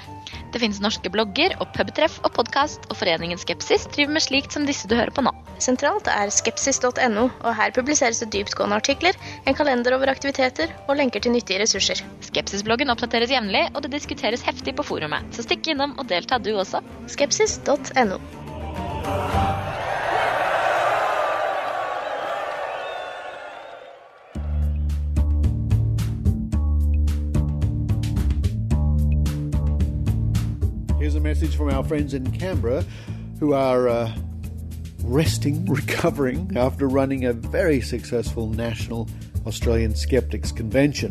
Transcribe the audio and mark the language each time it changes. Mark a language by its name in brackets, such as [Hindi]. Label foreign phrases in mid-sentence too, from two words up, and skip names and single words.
[Norwegian] Det finnes norske blogger og pubtreff og podcast, og foreningen Skepsis driver med slikt som disse du hører på nå. Sentralt er skepsis.no, og her publiseres det dyptgående artikler, en kalender over aktiviteter og lenker til nyttige ressurser. Skepsis-bloggen oppdateres jevnlig, og det diskuteres heftig på forumet, så stikk innom og delta du også. Skepsis.no. [English] Here's a message from our friends in Canberra who are recovering after running a very successful national Australian Skeptics Convention.